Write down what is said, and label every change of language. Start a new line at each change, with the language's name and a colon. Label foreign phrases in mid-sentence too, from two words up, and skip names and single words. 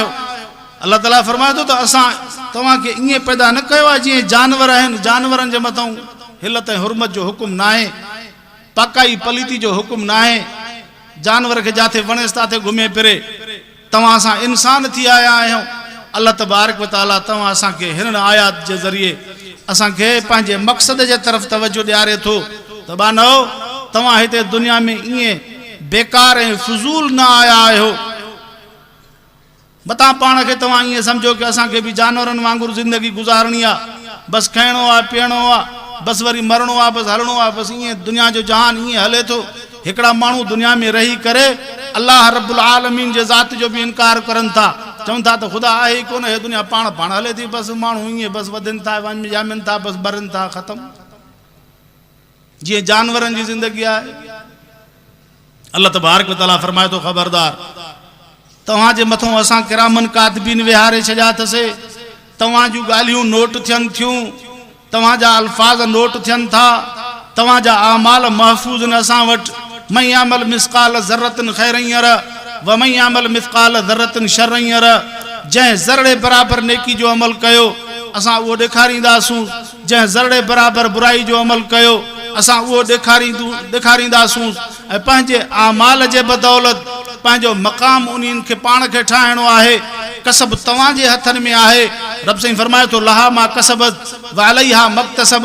Sindhi: अल्लाह ताला फरमाए थो त असां तव्हांखे ईअं पैदा न कयो आहे जीअं जानवर आहिनि, जानवरनि जे मथां हिलत ऐं हुरमत जो हुकुम न आहे, पाकाई पलीती जो हुकुम न आहे। जानवर खे जिथे वणेसि ताथे घुमे फिरे, तव्हां असां इंसान थी आया आहियूं।
Arabic: الله تبارك وتعالى
Sindhi: तव्हां असांखे हिन आयात जे ज़रिए असांखे पंहिंजे मक़सद जे तरफ़ तवजो ॾियारे थो त बानो तव्हां हिते दुनिया में ईअं बेकार ऐं फज़ूल न आया आहियो। मतां पाण खे तव्हां ईअं सम्झो कि असांखे बि जानवरनि वांगुरु ज़िंदगी गुज़ारणी आहे, बसि खाइणो आहे, पीअणो आहे, बसि वरी मरणो आहे, बसि हलणो आहे, बसि ईअं दुनिया जो जहान ईअं हले थो। हिकिड़ा माण्हू दुनिया में रही करे
Arabic: الله رب العالمين
Sindhi: जे ज़ात जो बि इनकार करनि था, चवनि था त ख़ुदा आहे ई कोन, हे दुनिया पाण हले थी, बसि माण्हू ईअं बसि वधनि था, ॼामनि था, बसि मरनि था, ख़तमु, जीअं जानवरनि जी ज़िंदगी आहे।
Arabic: الله تبارك وتعالى
Sindhi: फरमाए थो, ख़बरदार तव्हांजे मथां असां
Arabic: كراماً كاتبين
Sindhi: विहारे छॾिया अथसीं। तव्हां जूं ॻाल्हियूं नोट थियनि थियूं, तव्हांजा अल्फाज़ नोट थियनि था, तव्हांजा आमाल महफ़ूज़ आहिनि असां वटि।
Arabic: من يعمل مثقال ذرة خيرا يره ومن يعمل مثقال ذرة شرا يره.
Sindhi: जंहिं ज़रड़े बराबरि नेकी जो अमल कयो असां उहो ॾेखारींदासूं, जंहिं ज़रड़े बराबरि बुराई जो अमल कयो असां उहो ॾेखारींदासूं। ऐं पंहिंजे आमाल जे बदौलत पंहिंजो मक़ाम उन्हनि खे पाण खे ठाहिणो आहे। कसब तव्हांजे हथनि में आहे। रब साईं फरमाए थो,
Arabic: لها ما كسبت وعليها ما اكتسبت.